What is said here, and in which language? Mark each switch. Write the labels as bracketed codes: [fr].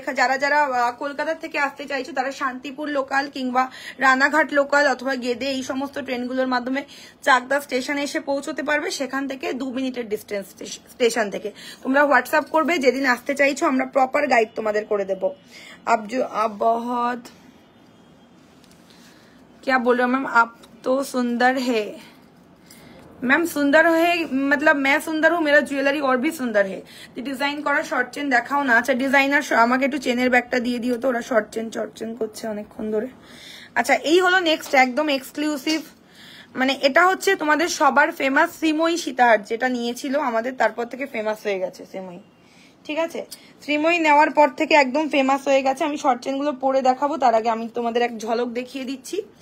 [bn] যারা যারা কলকাতা থেকে আসতে চাইছো তারা শান্তিপুর লোকাল কিংবা রানাঘাট লোকাল অথবা গেদে এই সমস্ত ট্রেনগুলোর মাধ্যমে চাকদা স্টেশনে এসে পৌঁছতে পারবে। সেখান থেকে 2 মিনিটের ডিস্টেন্স স্টেশন থেকে। তোমরা হোয়াটসঅ্যাপ করবে যেদিন আসতে চাইছো, আমরা প্রপার গাইড তোমাদের করে দেবো। [hi] आप बहुत क्या बोल रहे हो मैम? आप तो सुंदर है मैम। सुंदर है मतलब मैं सुंदर हूँ, मेरा জুয়েলারি और भी सुंदर है। [bn] ডিজাইন করা শর্ট চেন দেখাও না। আচ্ছা, ডিজাইনার আমাকে একটু চেনের ব্যাগটা দিয়ে দিও তো, ওরা শর্ট চেন করছে অনেকক্ষণ ধরে। আচ্ছা, এই হলো নেক্সট একদম এক্সক্লুসিভ, মানে এটা হচ্ছে তোমাদের সবার ফেমাস শ্রীময়ী সীতাহার, যেটা নিয়েছিল আমাদের, তারপর থেকে ফেমাস হয়ে গেছে শ্রীময়ী। ঠিক আছে, শ্রীময়ী নেওয়ার পর থেকে একদম ফেমাস হয়ে গেছে। আমি শর্ট চেন গুলো পরে দেখাবো, তার আগে আমি তোমাদের এক ঝলক দেখিয়ে দিচ্ছি।